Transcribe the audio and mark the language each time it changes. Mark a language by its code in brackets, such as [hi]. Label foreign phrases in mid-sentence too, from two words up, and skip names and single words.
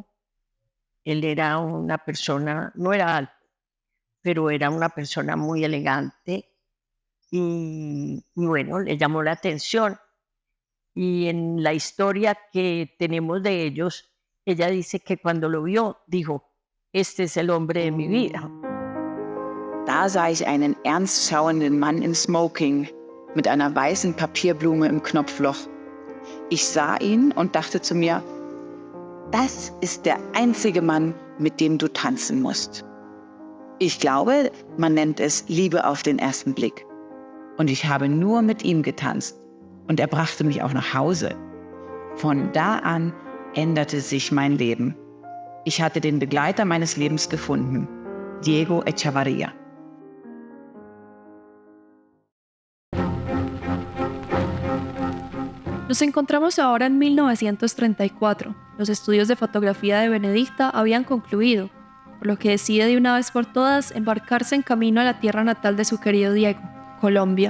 [es] Él era una persona, no era alto, pero era una persona muy elegante y bueno, le llamó la atención. Y en la historia que tenemos de ellos, ella dice que cuando lo vio, dijo, este es el hombre de mi vida. [de] Da sah ich einen ernst schauenden Mann im Smoking mit einer weißen Papierblume im Knopfloch. Ich sah ihn und dachte zu mir, das ist der einzige Mann, mit dem du tanzen musst. Ich glaube, man nennt es Liebe auf den ersten Blick. Und ich habe nur mit ihm getanzt. Und er brachte mich auch nach Hause. Von da an änderte sich mein Leben. Ich hatte den Begleiter meines Lebens gefunden, Diego Echavarría. [es] Nos encontramos ahora en 1934. Los estudios de fotografía de Benedikta habían concluido, por lo que decide de una vez por todas embarcarse en camino a la tierra natal de su querido Diego, Colombia.